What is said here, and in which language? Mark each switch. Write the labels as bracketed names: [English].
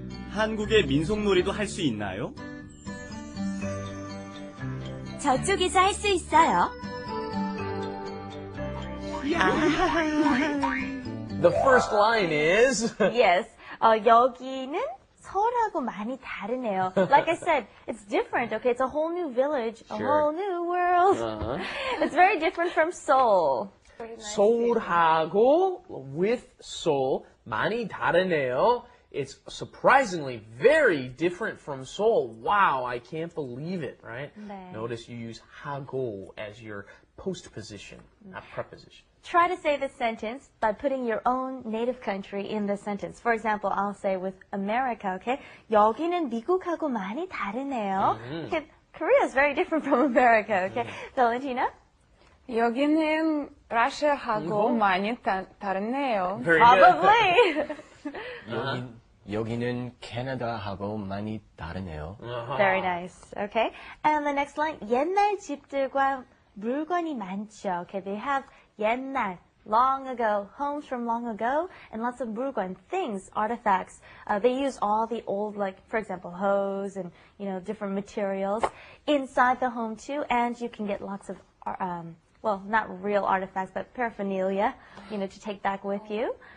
[Korean] 한국의 민속놀이도 할 수 있나요? 저쪽에서 할 수 있어요. [English] The first line is... Yes. [Korean] 여기는 서울하고 많이 다르네요. [English] Like I said, it's different, okay? It's a whole new village, a whole new world. It's very different from Seoul. [Korean] 서울하고 [English] with Seoul [Korean] 많이 다르네요. [English] It's surprisingly very different from Seoul. Wow, I can't believe it, right? [Korean] 네. [English] Notice you use 하고 as your postposition, not preposition. Try to say this sentence by putting your own native country in the sentence. For example, I'll say with America, okay? [Korean] 여기는 미국하고 많이 다르네요. [English] Okay, Korea is very different from America, okay? Valentina? [Korean] 여기는 러시아하고 많이 다르네요. [English] Very good. Probably. [Korean] 여기는 캐나다하고 많이 다르네요. [English] Very nice. Okay. And the next line, [Korean] 옛날 집들과 물건이 많죠. [English] Okay, they have 옛날, long ago, homes from long ago, and lots of 물건, things, artifacts. They use all the old, like, for example, hose and, different materials inside the home too, and you can get lots of, well, not real artifacts, but paraphernalia, to take back with you.